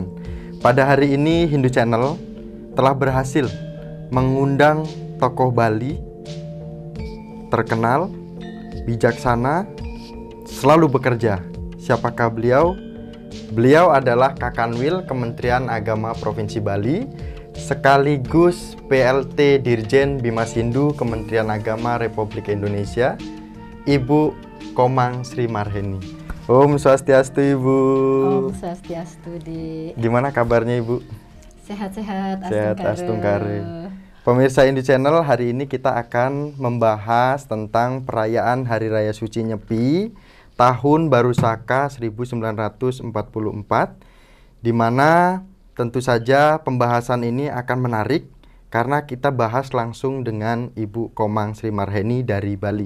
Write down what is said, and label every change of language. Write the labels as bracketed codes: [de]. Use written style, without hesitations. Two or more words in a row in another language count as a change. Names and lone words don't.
[id] Pada hari ini Hindu Channel telah berhasil mengundang tokoh Bali terkenal, bijaksana, selalu bekerja. Siapakah beliau? Beliau adalah Kakanwil Kementerian Agama Provinsi Bali, sekaligus PLT Dirjen Bimas Hindu Kementerian Agama Republik Indonesia, Ibu Komang Sri Marheni. [ban] Om Swastiastu, Ibu. Om Swastiastu, [id] Di. Gimana kabarnya, Ibu? Sehat-sehat, Sehat, Astungkare. Pemirsa Hindu Channel, hari ini kita akan membahas tentang perayaan Hari Raya Suci Nyepi Tahun Baru Saka 1944, di mana tentu saja pembahasan ini akan menarik karena kita bahas langsung dengan Ibu Komang Sri Marheni dari Bali.